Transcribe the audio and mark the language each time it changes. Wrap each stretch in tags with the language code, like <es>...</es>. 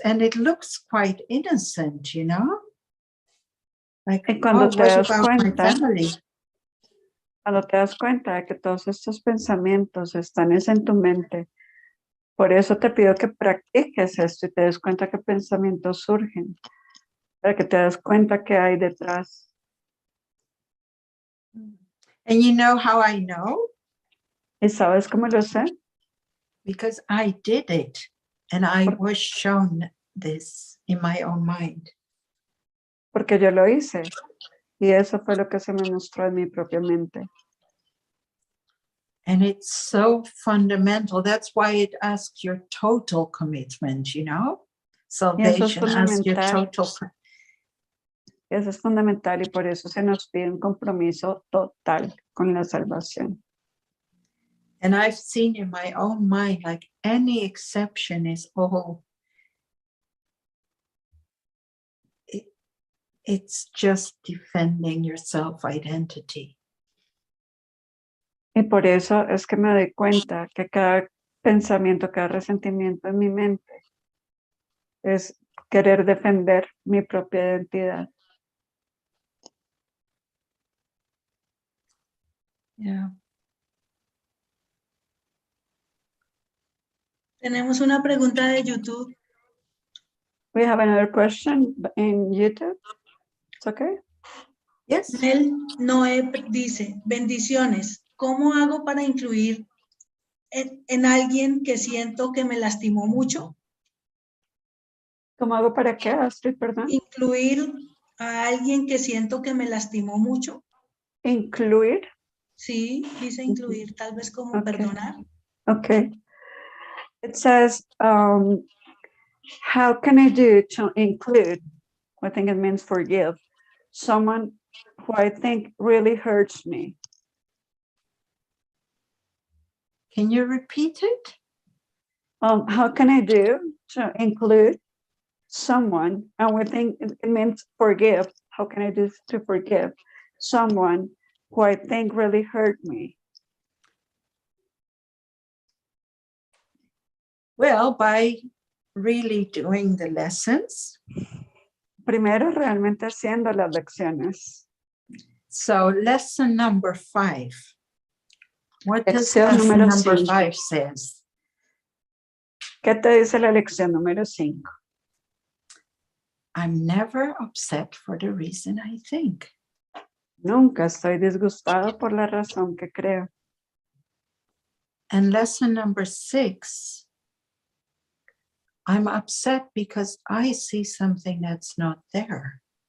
<en>And it looks quite innocent, you know? Like,</en> <es>cuando te das cuenta, cuando te das cuenta de que todos estos pensamientos están en tu mente, por eso te pido que practiques esto y te des cuenta que pensamientos surgen, para que te das cuenta que hay detrás.</es> <en>And you know how I know?</en> <es>¿Y sabes cómo lo sé?</es> <en>Because I did it and I was shown this in my own mind.</en> <es>Porque yo lo hice y eso fue lo que se me mostró en mi propia mente.</es> <en>And it's so fundamental. That's why it asks your total commitment, you know? Salvation asks your total.</en> <es>Eso es fundamental y por eso se nos pide un compromiso total con la salvación.</es> <en>And I've seen in my own mind, like any exception is all, it's just defending your self-identity.</en> <es>Y por eso es que me doy cuenta que cada pensamiento, cada resentimiento en mi mente es querer defender mi propia identidad.</es> <en>Yeah.</en> <es>Tenemos una pregunta de YouTube.</es> <en>We have another question in YouTube. It's okay? Yes.</en> <es>Mel Noé dice, bendiciones. ¿Cómo hago para influir en alguien que siento que me lastimó mucho? ¿Cómo hago para qué, Astrid? Perdón. Incluir a alguien que siento que me lastimó mucho. Incluir. Sí, dice incluir, tal vez como</es> <en>Okay.</en> <es>perdonar.</es> <en>Okay. It says, how can I do to include, I think it means forgive, someone who I think really hurts me? Can you repeat it? How can I do to include someone, and we think it means forgive, how can I do to forgive someone who I think really hurt me? Well, by really doing the lessons.</en> <es>Primero, realmente haciendo las lecciones.</es> <en>So lesson number 5. What does</en> <es>Lección</es> <en>lesson</en> <es>número</es> <en>number 5 5 says?</en> <es>¿Qué te dice la lección número 5?</es> <en>I'm never upset for the reason I think.</en> <es>Nunca estoy disgustado por la razón que creo.</es> <en>And lesson number 6, I'm upset because I see something that's not there.</en>